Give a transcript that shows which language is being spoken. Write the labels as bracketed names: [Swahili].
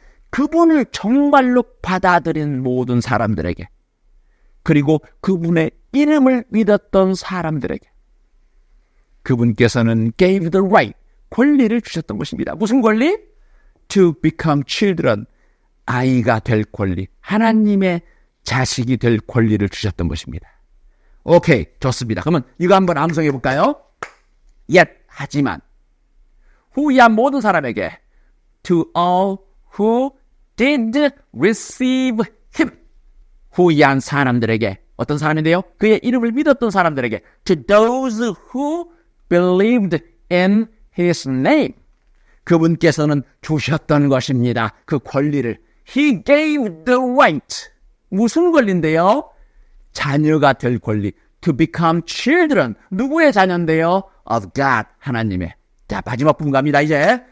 [Korean] 그분을 정말로 받아들인 모든 사람들에게 그리고 그분의 이름을 믿었던 사람들에게 그분께서는 [English] gave the right, [Korean] 권리를 주셨던 것입니다. 무슨 권리? [English] To become children, [Korean] 아이가 될 권리, 하나님의 자식이 될 권리를 주셨던 것입니다. [English] 오케이, 좋습니다. [Korean] 그러면 이거 한번 암송해 볼까요? Yet, 하지만 who야 모든 사람에게 [English] to all who did receive him. [Korean] who야 사람들에게 어떤 사람인데요? 그의 이름을 믿었던 사람들에게 [English] to those who believed in his name. [Korean] 그분께서는 주셨던 것입니다. 그 권리를. [English] He gave the right. [Korean] 무슨 권리인데요? 자녀가 될 권리. [English] To become children. [Korean] 누구의 자녀인데요? [English] Of God. [Korean] 하나님의. 자, 마지막 부분 갑니다, 이제.